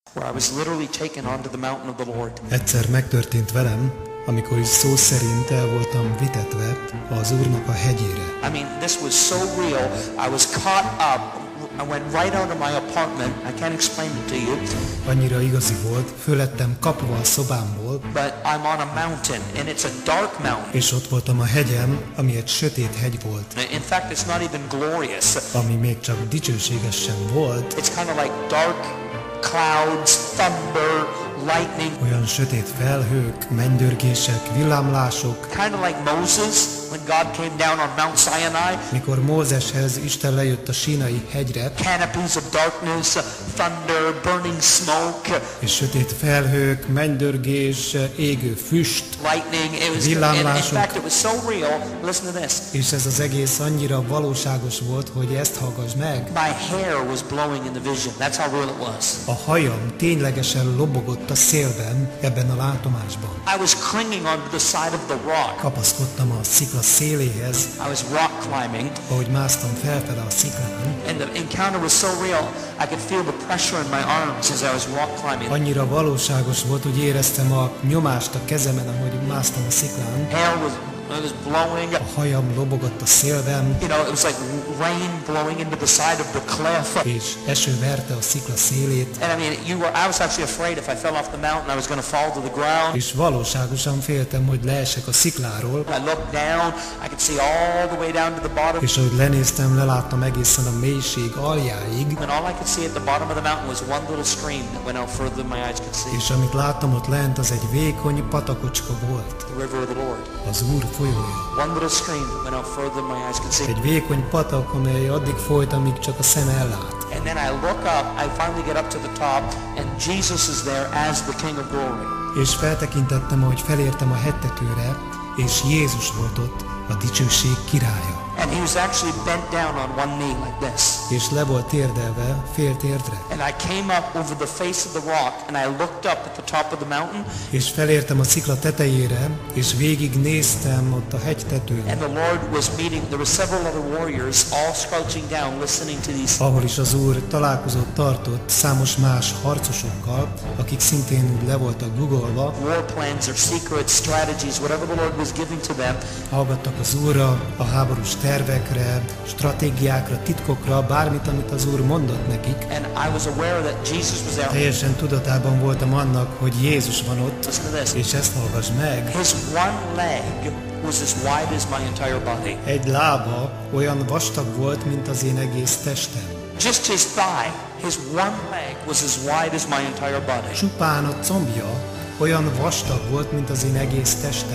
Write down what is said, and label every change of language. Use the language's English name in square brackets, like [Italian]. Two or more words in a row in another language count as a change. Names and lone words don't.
[English] where I was literally taken onto the mountain of the Lord. [Hungarian] Egyszer megtörtént velem, amikor is szó szerint el voltam vitetve az Úrnak a hegyére. [English] I mean, this was so real. I was caught up. I went right out of my apartment. I can't explain it to you. [Hungarian] Annyira igazi volt, föllettem kapva a szobámból. [English] But I'm on a mountain, and it's a dark mountain. [Hungarian] És ott voltam a hegyem, ami egy sötét hegy volt. [English] In fact, it's not even glorious. [Hungarian] Ami még csak dicsőséges sem volt. [English] It's kind of like dark clouds, thunder, lightning. [Hungarian] Olyan sötét felhők, mennydörgések, villámlások. [English] Kind of like Moses when God came down on Mount Sinai. [Hungarian] Mikor Mózeshez Isten lejött a Sínai hegyre. [English] Canopies of darkness, thunder, burning smoke. [Hungarian] És sötét felhők, mennydörgés, égő füst, [English] lightning. [Hungarian] Villámlások. [English] In fact, it was so real. Listen to this. [Hungarian] És ez az egész annyira valóságos volt, hogy ezt hallgass meg. [English] My hair was blowing in the vision. That's how real it was. [Hungarian] A hajam ténylegesen lobogott a szélben ebben a látomásban. [English] I was clinging onto the side of the rock. [Hungarian] Kapaszkodtam a szikla széléhez. [English] I was rock climbing. [Hungarian] Ahogy másztam felfele a sziklán. [English] And the encounter was so real. I could feel the pressure in my arms as I was rock climbing. [Hungarian] Annyira valóságos volt, hogy éreztem a nyomást a kezemen, ahogy másztam a sziklán. [English] Hair was blowing. [Hungarian] A hajam lobogott a szélben. [English] You know, it was like rain blowing into the side of the cliff. [Hungarian] És eső verte a szikla szélét. [English] And I mean, I was actually afraid if I fell off the mountain, I was going to fall to the ground. [Hungarian] És valóságosan féltem, hogy leesek a szikláról. [English] I looked down, I could see all the way down to the bottom. [Hungarian] És ahogy lenéztem, leláttam egészen a mélység aljáig. [English] And all I could see at the bottom of the mountain was one little stream that went out further than my eyes could see. [Hungarian] És amit láttam ott lent, az egy vékony patakocska volt. [English] The river of the Lord. [Hungarian] Az Úr folyója. [English] One little stream that went out further than my eyes could see. [Hungarian] Egy vékony patak, amely addig folyt, amíg csak a szem ellát. [English] And then I look up, I finally get up to the top, and Jesus is there as the King of Glory. [Hungarian] És feltekintettem, ahogy felértem a hegytetőre, és Jézus volt ott, a dicsőség királya. [English] And he was actually bent down on one knee like this. [Hungarian] És le volt térdelve, fél térdre. [English] And I came up over the face of the rock, and I looked up at the top of the mountain. [Hungarian] És felértem a szikla tetejére, és végig néztem ott a hegytetőn. [English] And the Lord was meeting. There were several other warriors all crouching down, listening to these. [Hungarian] Ahol is az Úr találkozót tartott számos más harcosokkal, akik szintén le voltak guggolva. [English] War plans or secret strategies, whatever the Lord was giving to them. [Hungarian] Hallgattak az Úrra, a háborús tervekre, stratégiákra, titkokra, bármit, amit az Úr mondott nekik. [English] And I was aware that Jesus was there. [Hungarian] Teljesen tudatában voltam annak, hogy Jézus van ott, és ezt hallgass meg. [English] His one leg was as wide as my entire body. [Hungarian] Egy lába olyan vastag volt, mint az én egész testem. [English] Just his thigh, his one leg was as wide as my entire body. [Hungarian] Csupán a combja olyan vastag volt, mint az én egész testem.